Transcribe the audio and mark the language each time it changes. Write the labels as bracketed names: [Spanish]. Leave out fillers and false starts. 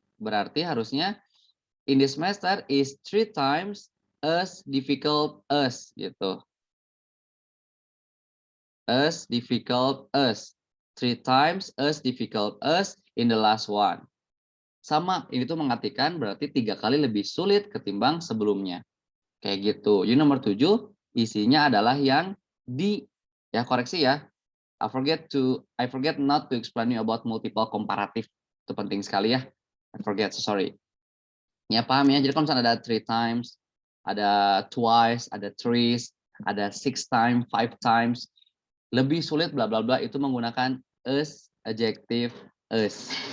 [Indonesian] Berarti harusnya [English] in this semester is 3 times as difficult as gitu. As difficult as. 3 times as difficult as in the last one. [Indonesian] Sama, ini tuh mengartikan berarti 3 kali lebih sulit ketimbang sebelumnya. Kayak gitu. Jadi nomor 7 isinya adalah yang di, ya koreksi ya. [English] I forget not to explain you about multiple comparative. [Indonesian] Itu penting sekali ya. [English] I forget, so sorry. [Indonesian] Ya paham ya. Jadi kalau misalnya ada 3 times, ada twice, ada threes, ada 6 times, 5 times, lebih sulit bla bla bla itu menggunakan us, adjective, us.